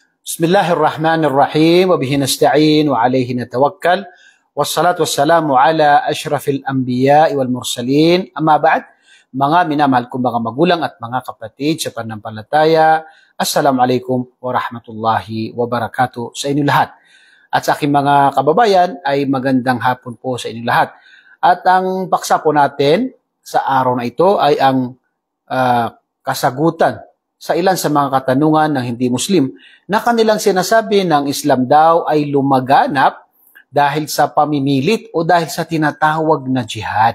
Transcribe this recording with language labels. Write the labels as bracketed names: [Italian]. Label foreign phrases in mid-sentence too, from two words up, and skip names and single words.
[Arabic] بسم الله الرحمن الرحيم وبه نستعين وعليه نتوكل والصلاة والسلام على أشرف الأنبياء والمرسلين. أما بعد, [Filipino] mga minamahal kong mga magulang at mga kapatid sa pananampalataya, [Arabic] السلام عليكم ورحمة الله وبركاته [Filipino] sa inyo lahat. At sa aking mga kababayan ay magandang hapon po sa inyo lahat. At ang paksa po natin sa araw na ito ay ang kasagutan sa ilan sa mga katanungan ng hindi Muslim na kanilang sinasabi ng Islam daw ay lumaganap dahil sa pamimilit o dahil sa tinatawag na jihad.